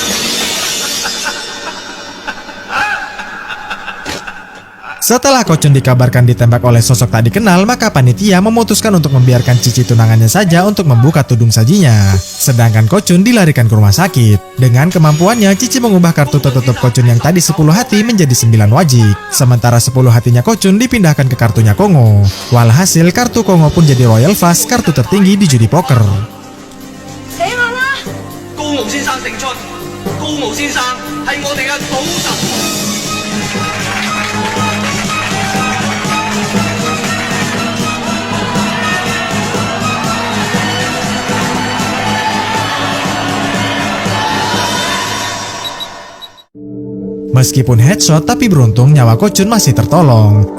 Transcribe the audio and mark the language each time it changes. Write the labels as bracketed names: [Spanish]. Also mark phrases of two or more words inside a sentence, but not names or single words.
[Indonesian] Setelah Kochun dikabarkan ditembak oleh sosok tak dikenal, maka panitia memutuskan untuk membiarkan Cici tunangannya saja untuk membuka tudung sajinya. Sedangkan Kochun dilarikan ke rumah sakit. Dengan kemampuannya, Cici mengubah kartu tertutup Kochun yang tadi 10 hati menjadi 9 wajik. Sementara 10 hatinya Kochun dipindahkan ke kartunya Kongo. Walhasil, kartu Kongo pun jadi [English] Royal Flush, [Indonesian] kartu tertinggi di judi poker. [Cantonese] 死我啦！高傲先生勝出，高傲先生係我哋嘅賭神。 [Indonesian] Meskipun headshot, tapi beruntung nyawa Kochun masih tertolong.